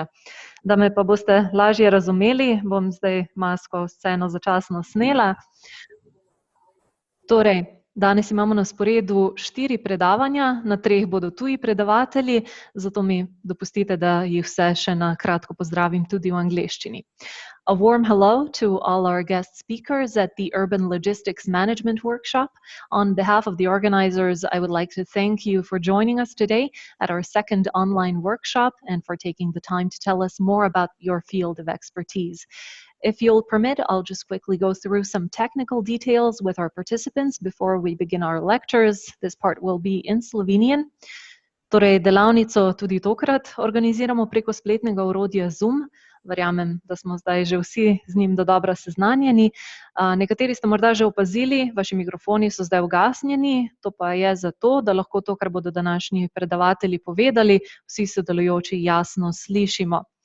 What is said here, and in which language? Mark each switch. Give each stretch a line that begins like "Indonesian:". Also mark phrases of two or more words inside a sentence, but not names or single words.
Slovenian: Da me pa boste lažje razumeli, bom zdaj masko sceno začasno snela. Torej, danes imamo na sporedu 4 predavanja, na 3 bodo tuji predavatelji, zato mi dopustite, da jih vse še na kratko pozdravim tudi v angleščini.
English: A warm hello to all our guest speakers at the Urban Logistics Management Workshop. On behalf of the organizers, I would like to thank you for joining us today at our second online workshop and for taking the time to tell us more about your field of expertise. If you'll permit, I'll just quickly go through some technical details with our participants before we begin our lectures. This part will be in Slovenian.
Slovenian: Torej, delavnico tudi tokrat organiziramo preko spletnega orodja Zoom. Verjamem, da smo zdaj že vsi z njim dodobra seznanjeni. Nekateri ste morda že opazili, vaši mikrofoni so zdaj ugasnjeni, to pa je zato, da lahko to, kar bodo današnji predavatelji povedali, vsi sodelujoči jasno slišimo.